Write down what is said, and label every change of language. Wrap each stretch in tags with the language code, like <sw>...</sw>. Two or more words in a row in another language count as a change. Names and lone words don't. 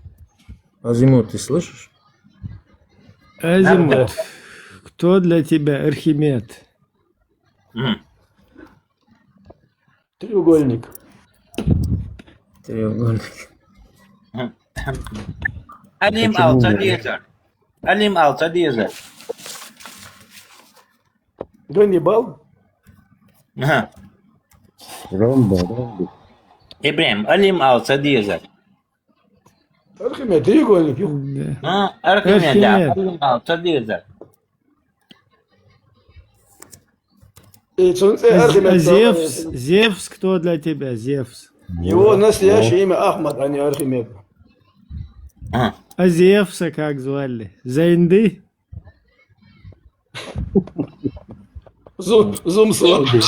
<ru>Азимут, ты слышишь? Азимут, кто для тебя Архимед? Треугольник. Треугольник. Алим Почему Алцадиза. Алим Алцадиза. Ганнибал? Ага. Ромба. Ибрahim, Алим Алцадиза. Архимед, треугольник. Архимед, да. Архимед. Алим Алцадиза. И солнце Архимед. Зевс, Зевс, кто для тебя? Зевс. Его настоящее имя Ахмад, а не Архимед. А Зевса как звали? Зайнды? Зумслан.</ru>